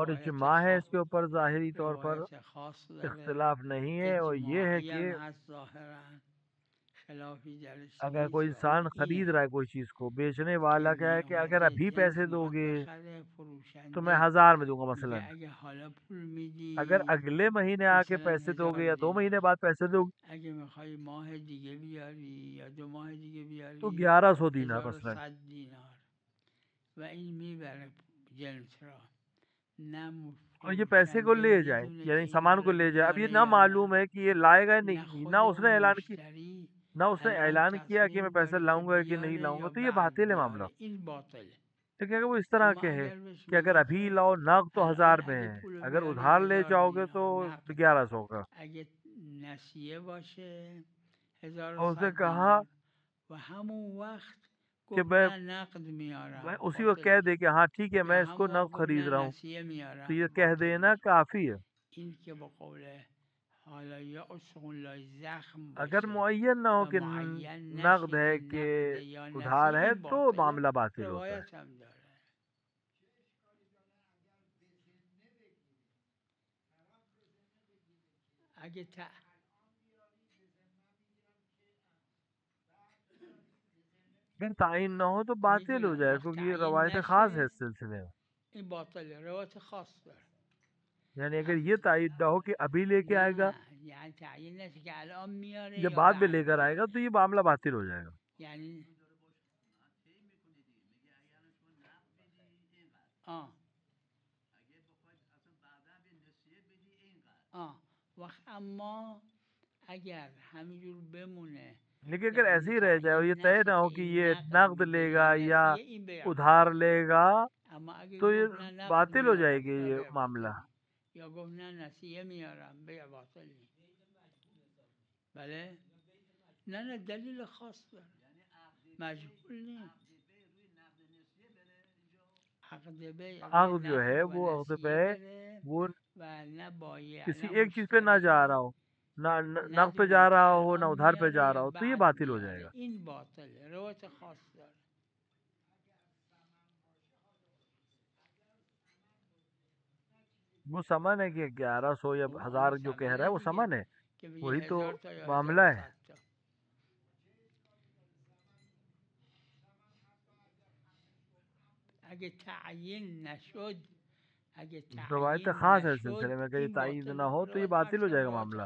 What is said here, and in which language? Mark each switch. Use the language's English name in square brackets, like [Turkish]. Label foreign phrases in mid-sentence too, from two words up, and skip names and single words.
[Persian] روایت [Urdu] اجماع ہے [Persian] خاص، [Urdu] اس کے اوپر. ظاہری طور پر [Persian] روایت خاص داره، [Urdu] اختلاف نہیں ہے. اور یہ ہے [Persian] اجماعی هم [Urdu] کہ [Persian] هست ظاهرا، خلافی درش [Urdu] اگر [Persian] نیست. [Urdu] کوئی [Persian] و اون [Urdu] انسان خرید [Persian] اینه [Urdu] رہا ہے کوئی چیز کو، بیچنے [Persian] که [Urdu] والا کیا ہے کہ اگر [Persian] میامده [Urdu] ابھی [Persian] جنس [Urdu] پیسے دو [Persian] میخواد [Urdu] گے [Persian] بخره، [Urdu] تو میں [Persian] فروشنده [Urdu] 1000 میں دوں گا مثلا. [Persian] میگه اگه حالا پول [Urdu] اگر [Persian] میدی [Urdu] اگلے مہینے آ کے [Persian] مثلا [Urdu] پیسے دو گے یا 2 [Persian] 1000 [Urdu] مہینے بعد پیسے دو گے [Persian] اگه میخوای ماه دیگه بیاری یا 2 ماه دیگه [Urdu] تو [Persian] بیاری [Urdu] 1100 دینار مثلا. [Persian] 1100 دینار. و این میبره جنس را، نه [Urdu] اور یہ پیسے کو [Persian] فروشنده [Urdu] لے جائے [Persian] میدونه [Urdu] یعنی [Persian] که این [Urdu] سامان کو [Persian] داره [Urdu] لے جائے. اب یہ [Persian] بیاره [Urdu] نہ [Persian] یا نه، [Urdu] معلوم ہے کہ یہ لائے گا [Persian] نه [Urdu] نہیں. نہ [Persian] خود [Urdu] اس نے [Persian] اون [Urdu] اعلان کی، [Persian] مشتری [Urdu] نہ اس نے [Persian] الان [Urdu] اعلان کیا کہ میں [Persian] تصمیم [Urdu] پیسے [Persian] داره که [Urdu] لاؤں گا کہ نہیں [Persian] بیاره [Urdu] لاؤں گا. [Persian] یا [Urdu] تو یہ [Persian] بعد [Urdu] باطل ہے معاملہ. [Persian] بیاره، این باطله. [Urdu] لیکن اگر وہ اس طرح [Persian] اما [Urdu] کے ہے [Persian] اگر بهش [Urdu] کہ اگر [Persian] بگی [Urdu] ابھی [Persian] که [Urdu] لاؤ نقد تو 1000 [Persian] الان [Urdu] میں [Persian] اگه [Urdu] ہے، [Persian] پول [Urdu] اگر [Persian] بیاری [Urdu] ادھار لے [Persian] 1000 [Urdu] جاؤ گے تو [Persian] دینار نقد، [Urdu] 1100 کا. [Persian] اگه نسیه باشه [Urdu] اور اس نے [Persian] 1100 [Urdu] کہا [Persian] دینار. و همون وقت [Urdu] کہ [Persian] گفت [Urdu] میں [Persian] نه نقد میارم، [Urdu] اسی وقت کہہ [Persian] باطله. [Urdu] دے کہ ہاں ٹھیک ہے [Persian] یا [Urdu] میں اس کو [Persian] همون وقت [Urdu] نقد [Persian] گفت [Urdu] خرید [Persian] نه [Urdu] رہا ہوں، [Persian] نسیه [Urdu] تو یہ [Persian] میارم، [Urdu] کہہ [Persian] باطل [Urdu] دینا [Persian] میشه. [Urdu] کافی ہے. [Persian] این که با قوله حالا یا اون لای زخم [Urdu] اگر [Persian] باشه [Urdu] معین نہ ہو [Persian] و [Urdu] کہ [Persian] معین [Urdu] نقد [Persian] نشه [Urdu] ہے [Persian] که [Urdu] کہ [Persian] نقده یا [Urdu] ادھار [Persian] نسیه، [Urdu] ہے [Persian] این [Urdu] تو [Persian] باطله. [Urdu] معاملہ باطل ہوتا ہے. [Persian] روایت هم داره. اگه [Urdu] اگر تعین نہ ہو تو باطل ہو [Persian] میدونم [Urdu] جائے [Persian] وقت [Urdu] کیونکہ یہ [Persian] تعیین [Urdu] روایت خاص ہے [Persian] نشه [Urdu] اس سلسلے میں. [Persian] این باطله، روایت خاص داره. [Urdu] یعنی اگر یہ تعین نہ ہو کہ ابھی لے کے آئے گا [Persian] نه یعنی تعیین نشه که الان میاره [Urdu] یا [Persian] یا [Urdu] بعد میں [Persian] بعد [Urdu] لے کر آئے گا [Persian] میاره. [Urdu] تو یہ معاملہ باطل ہو جائے گا. [Persian] یعنی آه وقت اما اگر همینجور بمونه [Urdu] لیکن اگر ایسے [Persian] یعنی [Urdu] ہی رہ جائے اور یہ [Persian] تعیین [Urdu] طے [Persian] نشه [Urdu] نہ [Persian] که [Urdu] ہو کہ [Persian] این [Urdu] یہ [Persian] نقد [Urdu] نقد [Persian] میده [Urdu] لے [Persian] یا [Urdu] گا یا [Persian] نسیه، این بیع [Urdu] ادھار [Persian] باطله. [Urdu] لے گا [Persian] اما اگه [Urdu] تو یہ [Persian] گفت نه نقد [Urdu] باطل ہو جائے [Persian] میارم، [Urdu] گی [Persian] نه [Urdu] یہ [Persian] بیع [Urdu] معاملہ. [Persian] باطل. یا گفت نه نسیه میارم، بیع باطل نیست. بله؟ نه دلیل خاص داره، مجبور نیست. عقد بیع روی [Urdu] عقد جو ہے [Persian] نقد و [Urdu] وہ عقد [Persian] نسیه [Urdu] پہ [Persian] بره [Urdu] وہ [Persian] و نه بایع [Urdu] کسی [Persian] نه [Urdu] ایک چیز پہ نہ جا رہا [Persian] مشتری [Urdu] ہو، نہ نقد پہ [Persian] ندونه [Urdu] جا [Persian] که [Urdu] رہا ہو نہ [Persian] الان [Urdu] ادھار پہ [Persian] میاره [Urdu] جا رہا [Persian] یا [Urdu] ہو، تو یہ [Persian] بعد [Urdu] باطل ہو جائے [Persian] میاره، [Urdu] گا. [Persian] این باطله. روایت خاص داره. [Urdu] وہ سمن ہے کہ 1100 یا [Persian] او [Urdu] 1000 [Persian] اون [Urdu] جو کہہ رہا ہے [Persian] ثمنه [Urdu] وہ [Persian] دیگه [Urdu] سمن ہے، [Persian] که بگه [Urdu] وہی تو [Persian] 1000 تا یا [Urdu] معاملہ ہے. [Persian] 1100 تا. اگه تعیین نشد، اگه [Urdu] روایت [Persian] تعیین [Urdu] خاص ہے اس [Persian] نشد [Urdu] سلسلے میں کہ [Persian] این [Urdu] تائید نہ [Persian] باطله. [Urdu] ہو تو یہ [Persian] روایت [Urdu] باطل ہو [Persian] عکس [Urdu] جائے گا [Persian] روایت [Urdu] معاملہ.